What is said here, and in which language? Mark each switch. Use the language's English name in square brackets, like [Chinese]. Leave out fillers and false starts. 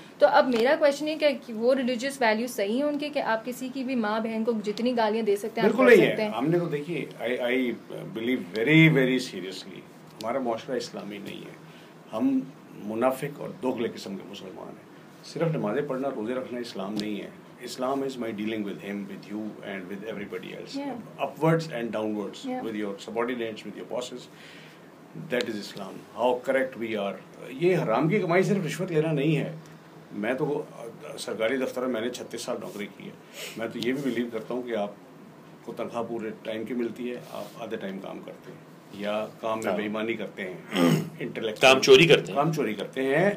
[Urdu] تو اب میرا کویشچن ہے کہ وہ ریلیجیس ویلیوز صحیح ہیں ان کے کہ آپ کسی کی بھی ماں بہن کو جتنی گالیاں دے سکتے ہیں آپ کر سکتے ہیں؟ ہم نے تو دیکھیے [English] I believe very very seriously [Urdu] ہمارا معاشرہ اسلامی نہیں ہے. ہم منافق اور دوغلے قسم کے مسلمان ہیں. صرف نمازیں پڑھنا روزے رکھنا اسلام نہیں ہے. [English] Islam is my dealing with him, with you, and with everybody else. Yeah. Upwards and downwards, yeah. With your subordinates, with your bosses. That is Islam. How correct we are. [Urdu] یہ حرام کی کمائی صرف رشوت لینا نہیں ہے. میں تو سرکاری دفتر میں نے 36 سال نوکری کی ہے. میں تو یہ بھی بلیو کرتا ہوں کہ آپ کو تنخواہ پورے ٹائم کی ملتی ہے، آپ آدھے ٹائم کام کرتے ہیں یا کام میں بے ایمانی کرتے ہیں، انٹلیکٹ کام چوری کرتے ہیں.